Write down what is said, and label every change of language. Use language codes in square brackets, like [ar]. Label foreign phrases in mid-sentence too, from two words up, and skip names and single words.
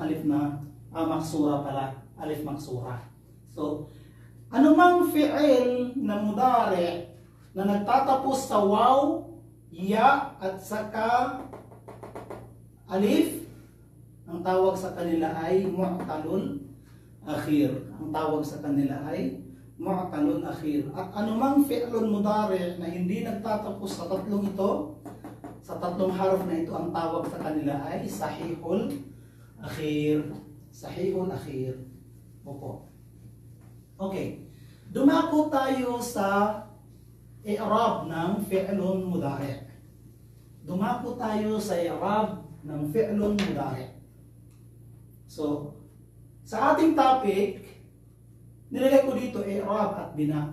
[tl] Alif na maksura pala, alif maksura. So, anumang fi'il na mudari na nagtatapos sa waw, ya at saka alif, ang tawag sa kanila ay [ar] معتل الآخر. [tl] Ang tawag sa kanila ay [ar] معتل الآخر. [tl] At anumang [ar] فعل مضارع [tl] na hindi nagtatapos sa 3 ito, sa 3 harf na ito, ang tawag sa kanila ay [ar] صحيح الآخر. صحيح الآخر. [tl] Opo. Okay. Dumako tayo sa i'rab ng [ar] فعل مضارع. [tl] Dumako tayo sa i'rab ng [ar] فعل مضارع. [tl] So, sa ating topic, nilagay ko dito i'rab at bina.